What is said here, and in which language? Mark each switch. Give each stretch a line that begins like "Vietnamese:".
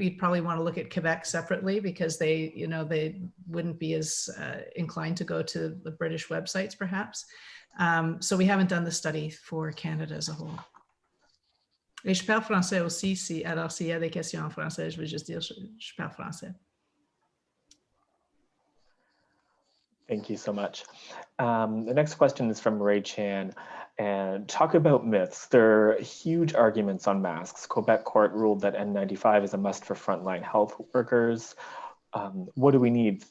English: We'd probably want to look at Quebec separately because they wouldn't be as inclined to go to the British websites, perhaps. So we haven't done the study for Canada as a whole.
French: Et je parle français aussi, alors s'il y a des questions en français, je veux juste dire je parle français.
English: Thank you so much. The next question is from Ray Chan. And talk about myths. There are huge arguments on masks. Quebec court ruled that N95 is a must for frontline health workers. What do we need?